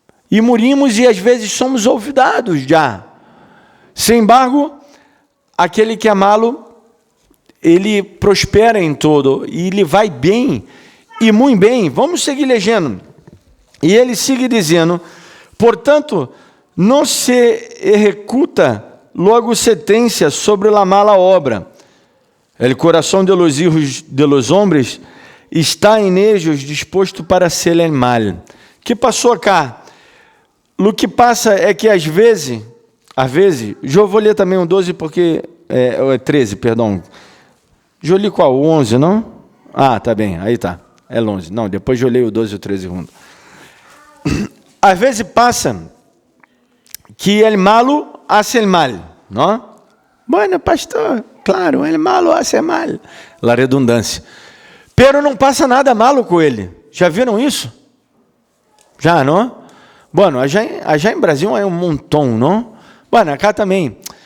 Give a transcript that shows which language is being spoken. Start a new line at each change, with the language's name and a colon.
Portuguese: E morimos e às vezes somos olvidados já. Sem embargo, aquele que é malo, ele prospera em todo, e ele vai bem, e muito bem. Vamos seguir lendo. E ele sigue dizendo, portanto, não se executa logo sentença sobre a mala obra.
Spanish: El coração de los hijos de los hombres está em ellos disposto para ser el mal.
Portuguese: Que passou cá? O que passa é que às vezes, eu vou ler também o 12 porque, 13, perdão. Eu li qual? O 11, não? Ah, tá bem, aí tá, é 11. Não, depois eu leio o 12 e o 13 junto. Às vezes passa que
Spanish: el malo hace el mal,
Portuguese: não?
Spanish: Bueno, pastor, claro, el malo hace mal. La redundância.
Portuguese: Pero não passa nada malo com ele. Já viram isso? Já, não? Bueno, já em Brasil é um montão, não? Bueno, acá também.